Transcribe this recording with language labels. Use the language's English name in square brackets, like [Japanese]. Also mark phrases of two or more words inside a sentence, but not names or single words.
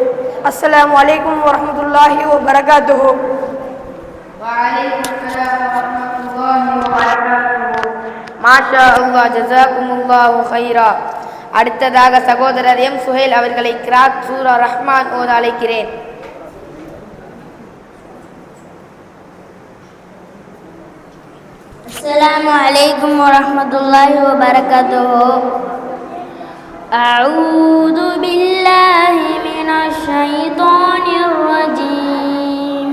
[Arabic] السلام عليكم ورحمة الله وبركاته. ما شاء الله، جزاكم الله خيرا. [Tamil] அடுத்ததாக சகோதரர் எம் சுஹைல் அவர்களை கிராத் சூரா ரஹ்மான் ஓத அழைக்கிறேன். [Arabic] السلام عليكم ورحمة الله وبركاته. أعوذ بالله من الشيطان الرجيم.